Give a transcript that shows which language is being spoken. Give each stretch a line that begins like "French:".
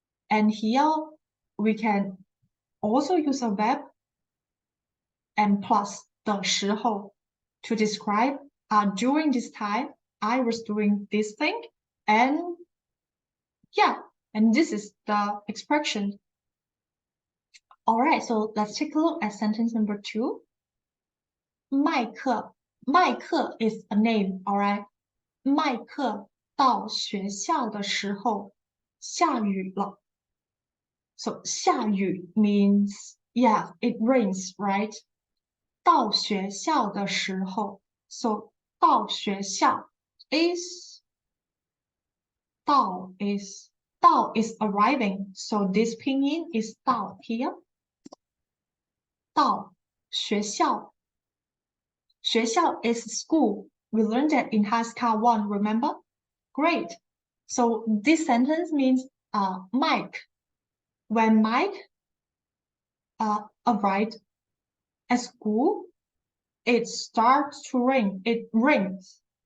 English: And here we can also use a verb and plus
Chinese: 的时候
English: to describe during this time I was doing this thing, and yeah, and this is the expression. All right, so let's take a look at sentence number 2. 麦克 is a name, all right?
Chinese: 麦克到学校的时候下雨了。
English: So
Chinese: 下雨
English: means, yeah, it rains, right?
Chinese: 到学校的时候
English: so
Chinese: 到学校
English: is 到 is arriving, so this pinyin is 到 here.
Chinese: 到学校 学校
English: is school. We learned that in HSK 1, remember? Great. So this sentence means Mike. When Mike arrived at school, it starts to rain. It rains.